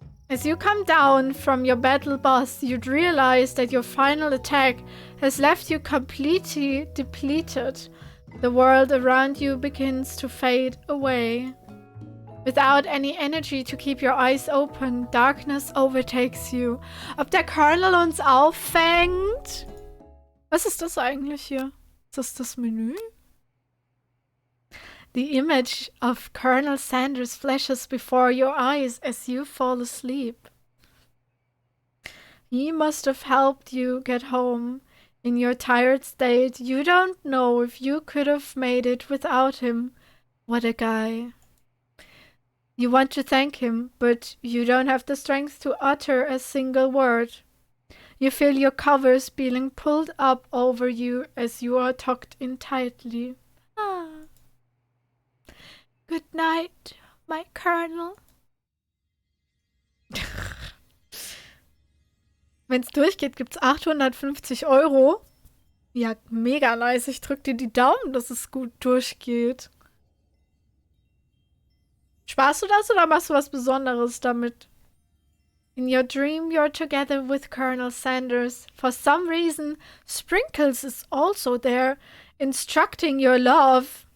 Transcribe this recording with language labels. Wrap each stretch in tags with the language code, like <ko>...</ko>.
<en>As you come down from your battle bus, you'd realize that your final attack has left you completely depleted. The world around you begins to fade away. Without any energy to keep your eyes open, darkness overtakes you.</en> <de>Ob der Colonel uns auffängt? Was ist das eigentlich hier? Ist das Menü?</de> <en>The image of Colonel Sanders flashes before your eyes as you fall asleep. He must have helped you get home. In your tired state, you don't know if you could have made it without him. What a guy. You want to thank him, but you don't have the strength to utter a single word. You feel your covers being pulled up over you as you are tucked in tightly. Good night, my Colonel.</en> <de>Wenn es durchgeht, gibt's 850 €. Ja, mega nice. Ich drück dir die Daumen, dass es gut durchgeht. Sparst du das oder machst du was Besonderes damit?</de> <en>In your dream, you're together with Colonel Sanders. For some reason, Sprinkles is also there, instructing your love.</en>